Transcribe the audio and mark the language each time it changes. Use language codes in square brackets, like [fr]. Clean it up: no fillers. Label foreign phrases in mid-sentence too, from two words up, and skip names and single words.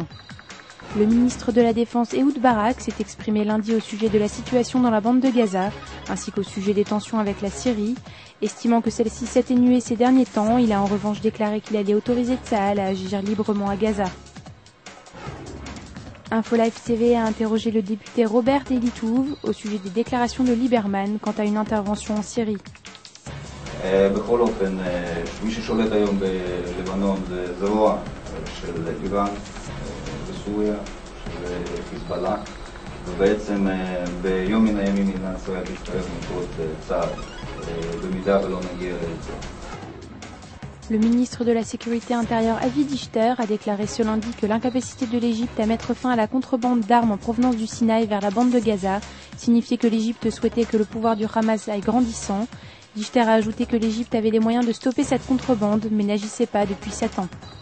[fr] Le ministre de la Défense Ehud Barak s'est exprimé lundi au sujet de la situation dans la bande de Gaza, ainsi qu'au sujet des tensions avec la Syrie. Estimant que celle-ci s'atténuait ces derniers temps, il a en revanche déclaré qu'il allait autoriser Tsahal à agir librement à Gaza. InfoLive TV a interrogé le député Robert Elitouv au sujet des déclarations de Lieberman quant à une intervention en Syrie. [he] בכל אופן, מי ששולט היום בלבנון זה זרוע של איראן בסוריה, של חיזבאללה, ובעצם ביום מן הימים מדינת ישראל תצטרך לנקוט צעד, במידה ולא נגיע לזה. [fr] Le ministre de la Sécurité intérieure Avi Dichter a déclaré ce lundi que l'incapacité de l'Égypte à mettre fin à la contrebande d'armes en provenance du Sinaï vers la bande de Gaza signifiait que l'Égypte souhaitait que le pouvoir du Hamas aille grandissant. Dichter a ajouté que l'Égypte avait les moyens de stopper cette contrebande, mais n'agissait pas depuis 7 ans.